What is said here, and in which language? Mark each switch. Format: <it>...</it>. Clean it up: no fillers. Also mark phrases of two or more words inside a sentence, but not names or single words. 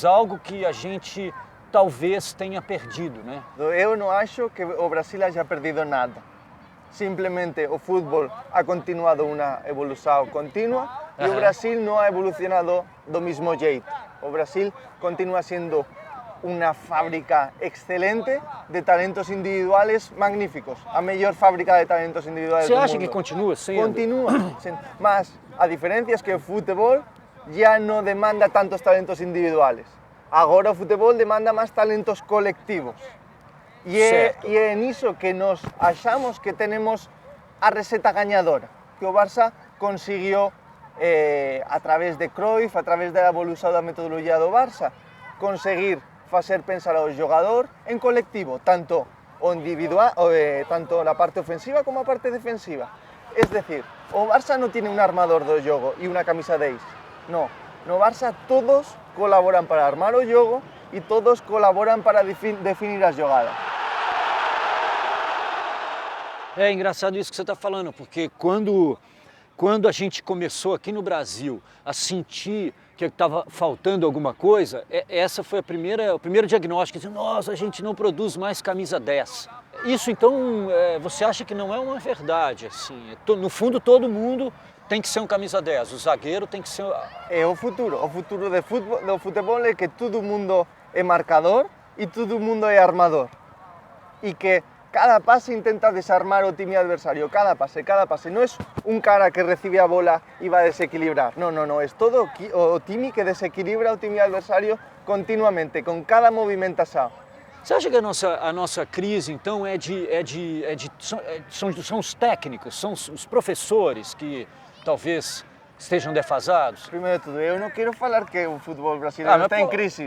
<pt>Algo que a gente talvez tenha perdido, né? Eu não acho que o Brasil</pt> <es>haya perdido</es> <pt>nada. Simplesmente o futebol ha continuado uma evolução contínua e o Brasil não ha evolucionado do mesmo jeito. O Brasil continua sendo</pt> <es>una fábrica excelente de talentos individuales magníficos,</es> <pt>a melhor fábrica de talentos individuales do mundo. Você acha que continua sendo? Continua, mas a diferença é que o futebol já não demanda tantos talentos individuales. Agora o futebol demanda mais talentos colectivos. E é nisso que nós achamos que temos a receta ganhadora, que o Barça conseguiu, a través de Cruyff, a través da evolução da metodologia do Barça, conseguir fazer pensar ao jogador em colectivo, tanto o individual, tanto la parte ofensiva como a parte defensiva.</pt> <es>Es decir, o Barça no tiene un armador do jogo e una camisa 10.</es> <pt>No, no Barça todos colaboran para armar o jogo e todos colaboran para definir as jogadas. É engraçado isso que você está falando, porque quando a gente começou aqui no Brasil a sentir que estava faltando alguma coisa, essa foi o primeiro diagnóstico, dizendo, nossa, a gente não produz mais camisa 10. Isso então, você acha que não é uma verdade, assim, no fundo todo mundo tem que ser um camisa 10, o zagueiro tem que ser... É o futuro do futebol é que todo mundo é marcador e todo mundo é armador. E que cada pase intenta desarmar o time adversario, cada pase.</pt> <es>No es un cara que recibe a bola y va a desequilibrar.</es> <pt>No, es todo o time que desequilibra o time adversario continuamente, com cada movimentação. Você acha que a nossa crise, então, são os técnicos, são os professores que talvez estejam defasados? Primeiro de tudo, eu não quero falar que o futebol brasileiro está em crise.</pt>